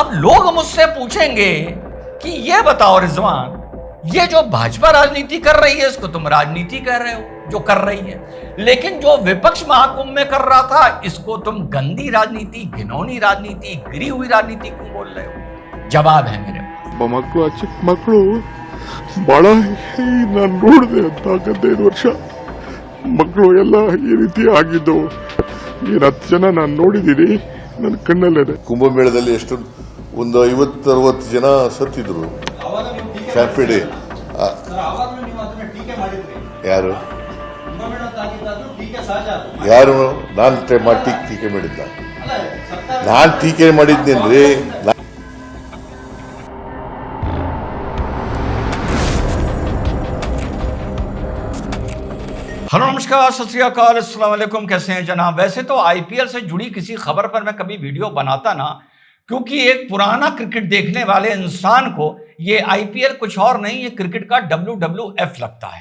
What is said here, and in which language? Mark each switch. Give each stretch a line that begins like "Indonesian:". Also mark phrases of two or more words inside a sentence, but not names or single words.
Hindi: अब लोग मुझसे पूछेंगे कि ये बताओ रिजवान, ये जो भाजपा राजनीति कर रही है इसको तुम राजनीति कह रहे हो, जो कर रही है, लेकिन जो विपक्ष महाकुंभ में कर रहा था इसको तुम गंदी राजनीति, घिनौनी राजनीति, गिरी हुई राजनीति क्यों बोल रहे हो? जवाब है मेरे पास।
Kannada: ಚಿಕ್ಕ ಮಕ್ಕಳು ಬಹಳ ನಾನು ನೋಡಿದೆ ಅಂತ 15 ವರ್ಷ ಮಕ್ಕಳು ಎಲ್ಲ ಈ ರೀತಿ ಆಗಿದ್ದು ಏನು 10 ಜನ ನಾನು ನೋಡಿದ್ದೀನಿ ನನ್ನ ಕಣ್ಣಲ್ಲೇ. ಕುಂಭಮೇಳದಲ್ಲಿ ಎಷ್ಟು ಒಂದು 50-60 ಜನ ಸತ್ತಿದ್ರು. ಚಾಪೇಡಿ ಯಾರು ಯಾರು ನಾನು ಟೀಕೆ ಮಾಡಿದ್ದ? ನಾನು ಟೀಕೆ ಮಾಡಿದ್ದೇನ್ರಿ?
Hindi: हेलो नमस्कार,
Punjabi: ਸਤ ਸ੍ਰੀ ਅਕਾਲ,
Arabic: السلام عليكم.
Hindi: कैसे हैं जनाब? वैसे तो आईपीएल से जुड़ी किसी खबर पर मैं कभी वीडियो बनाता ना, क्योंकि एक पुराना क्रिकेट देखने वाले इंसान को ये आईपीएल कुछ और नहीं, ये क्रिकेट का WWF लगता है।